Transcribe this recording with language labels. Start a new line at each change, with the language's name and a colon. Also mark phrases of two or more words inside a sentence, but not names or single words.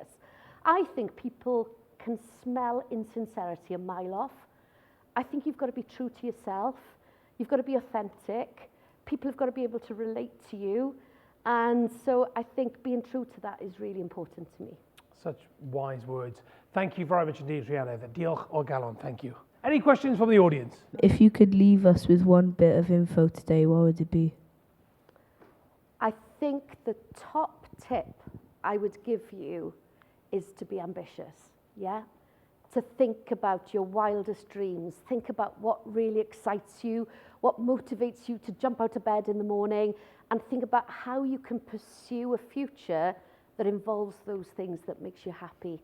English: I think people can smell insincerity a mile off. I think you've got to be true to yourself. You've got to be authentic. People have got to be able to relate to you. And so I think being true to that is really important to me. Such wise words. Thank you very much indeed, Rhuanedd.
Welsh: Diolch o galon.
English: Thank you. Any questions from the audience? If you could leave us with one bit of info today, what would it be? think the top tip I would give you is to be ambitious, yeah? To think about your wildest dreams, think about what really excites you, what motivates you to jump out of bed in the morning, and think about how you can pursue a future that involves those things that makes you happy.